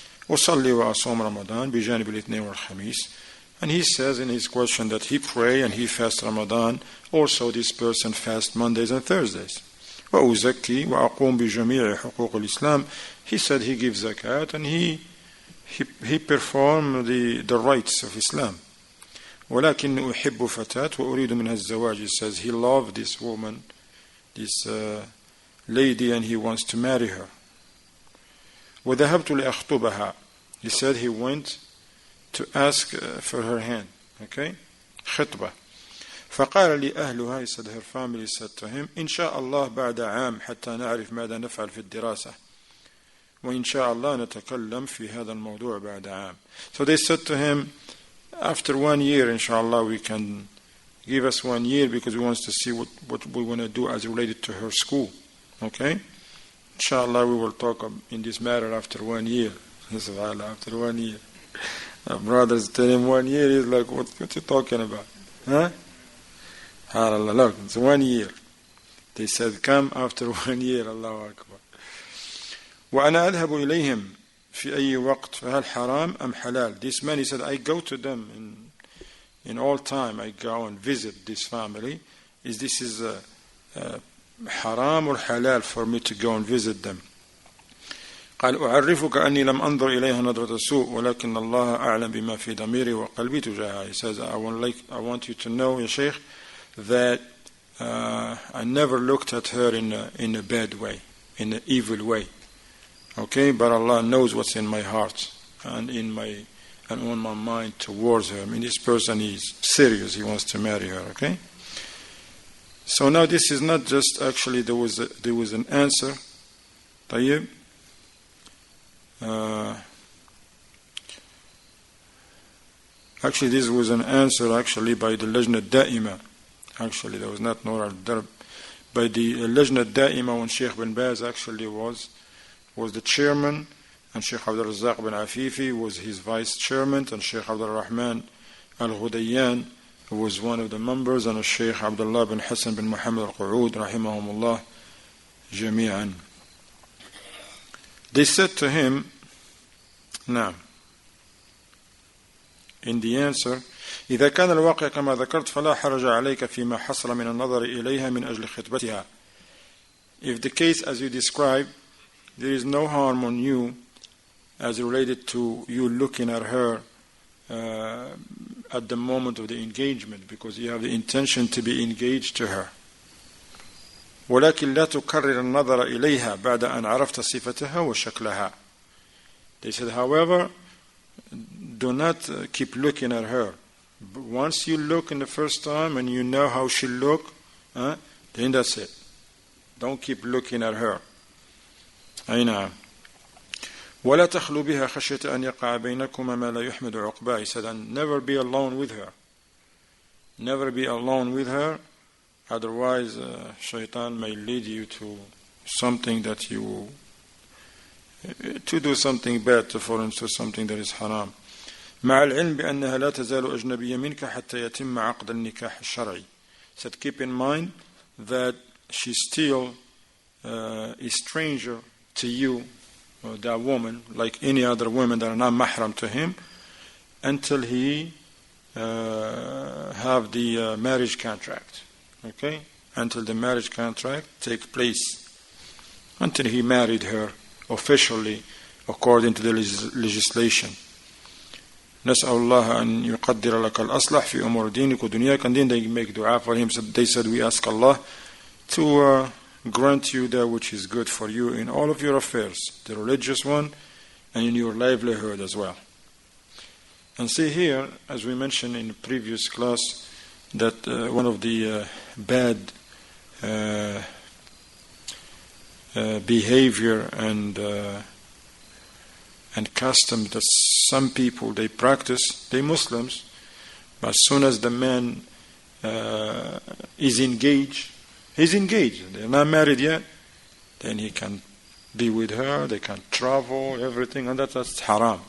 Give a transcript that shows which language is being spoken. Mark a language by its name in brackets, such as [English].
[Arabic] أصلي وأصوم رمضان بجانب الاثنين والخميس. [English] And he says in his question that he pray and he fast Ramadan. Also this person fast Mondays and Thursdays. [Arabic] وأزكي وأقوم بجميع حقوق الإسلام. [English] He said he gives zakat and he performed the rights of Islam. [Arabic] ولكن أحب فتاة وأريد منها الزواج. [English] He says he loved this woman, this lady, and he wants to marry her. [Arabic] وذهبت لأخطبها. [English] He said he went to ask for her hand. Okay? خطبة. [Arabic] فقال لي أهلها. [English] He said her family said to him, [Arabic] إن شاء الله بعد عام حتى نعرف ماذا نفعل في الدراسة. وإن شاء الله نتكلم في هذا الموضوع بعد عام. [English] So they said to him, after 1 year, inshallah, we can give us 1 year because we want to see what we want to do as related to her school. Okay? Inshallah, we will talk in this matter after 1 year. After 1 year. Brothers tell him 1 year, he's like, what you talking about? Huh? Look, it's 1 year. They said, come after 1 year. [Arabic] Allahu Akbar. وأنا أذهب إليهم في أي وقت فهل حرام أم حلال. [English] This man, he said, I go to them in all time. I go and visit this family. This is haram or halal for me to go and visit them. [Arabic] قال أعرفك أني لم أنظر إليها نظرة سوء ولكن الله أعلم بما في ضميري وقلبي تجاهها. [English] He says, I want you to know, Ya Shaykh, that I never looked at her in a bad way, in an evil way. Okay, but Allah knows what's in my heart and on my mind towards her. I mean, this person is serious. He wants to marry her. Okay. So now this is not just actually there was an answer. [Arabic] طيب. [English] Actually, this was an answer actually by the Lajna Da'ima. Actually, there was not Nur al-Darb. By the Lajna Da'ima when Sheikh bin Baz actually was the chairman, and Sheikh Abdul Razzaq bin Afifi was his vice chairman, and Sheikh Abdul Rahman al-Ghudayyan was one of the members, and Sheikh Abdullah bin Hassan bin Muhammad al-Qu'ud rahimahumullah jami'an. They said to him, now, in the answer, [Arabic] إذا كان الواقع كما ذكرت فلا حرج عليك فيما حصل من النظر إليها من أجل خطبتها. [English] If the case as you describe, there is no harm on you as related to you looking at her at the moment of the engagement because you have the intention to be engaged to her. [Arabic] ولكن لا تكرر النظر إليها بعد أن عرفت صفتها وشكلها. [English] They said, however, do not keep looking at her. Once you look in the first time and you know how she look, then that's it. Don't keep looking at her. [Arabic] أي نعم. ولا تخلو بها خشية أن يقع بينكما ما لا يحمد عقباه. [English] He said, and never be alone with her. Never be alone with her. Otherwise, shaitan may lead you to something that to do something bad, to fall into something that is haram. [Arabic] مع العلم بأنها لا تزال أجنبية منك حتى يتم عقد النكاح الشرعي. [English] Said, keep in mind that she still is stranger to you, that woman, like any other woman that are not mahram to him, until he have the marriage contract. Okay? Until the marriage contract take place. Until he married her officially according to the legislation. [Arabic] نسأل الله أن يقدر لك الأصلح في أمور دينك ودنياك. [English] And then they make dua for him. So they said, we ask Allah to grant you that which is good for you in all of your affairs, the religious one and in your livelihood as well. And see here, as we mentioned in the previous class, that one of the bad behavior and custom that some people they practice, they Muslims, but as soon as the man is engaged, he's engaged, they're not married yet, then he can be with her, they can travel, everything, and that's haram.